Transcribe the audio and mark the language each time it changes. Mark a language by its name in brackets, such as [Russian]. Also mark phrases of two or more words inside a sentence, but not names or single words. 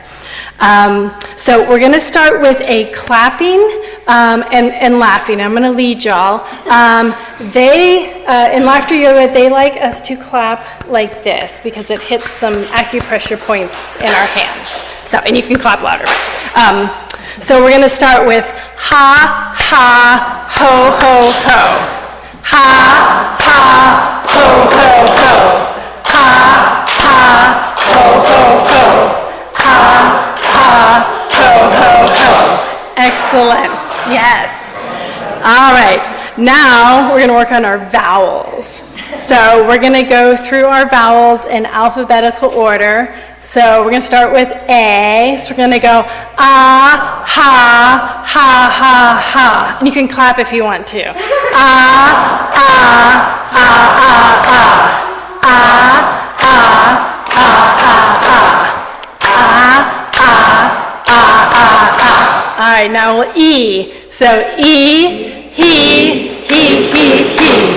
[English] So we're gonna start with a clapping and laughing. I'm gonna lead y'all. In laughter yoga, they like us to clap like this because it hits some acupressure points in our hands. So, and you can clap louder. So we're gonna start with ha, ha, ho, ho, ho. Ha, ha, ho, ho, ho. Ha, ha, ho, ho, ho. Ha, ha, ho, ho, ho. Excellent. Yes. All right. Now we're going to work on our vowels. So we're going to go through our vowels in alphabetical order. So we're going to start with A. So we're going to go ah, ha, ha, ha, ha. And you can clap if you want to. Ah, ah, ah, ah, ah. Ah, ah, ah, ah, ah. Ah, ah, ah, ah, ah. All right, now we'll E. So E, he, he, he, he.